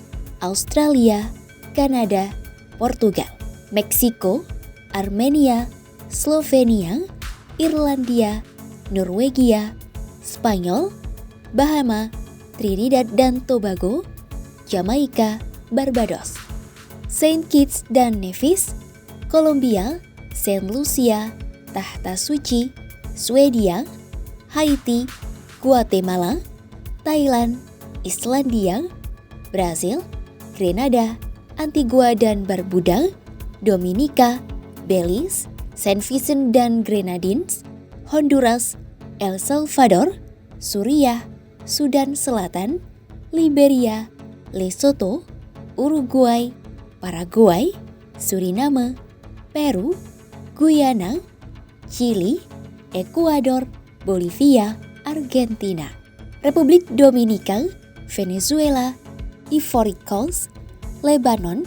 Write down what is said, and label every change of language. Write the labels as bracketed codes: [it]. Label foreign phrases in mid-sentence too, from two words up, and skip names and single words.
[id] Australia, Kanada, Portugal, Meksiko, Armenia, Slovenia, Irlandia, Norwegia, Spanyol, Bahama, Trinidad dan Tobago, Jamaika, Barbados, Saint Kitts dan Nevis, Kolombia, Saint Lucia, Tahta Suci, Swedia, Haiti, Guatemala, Thailand, Islandia, Brasil, Grenada, Antigua dan Barbuda, Dominika, Belize, Saint Vincent dan Grenadines, Honduras, El Salvador, Suriah, Sudan Selatan, Liberia, Lesotho, Uruguay, Paraguay, Suriname, Peru, Guyana, Chili, Ekuador, Bolivia, Argentina, Republik Dominika, Venezuela, Ivory Coast, Lebanon,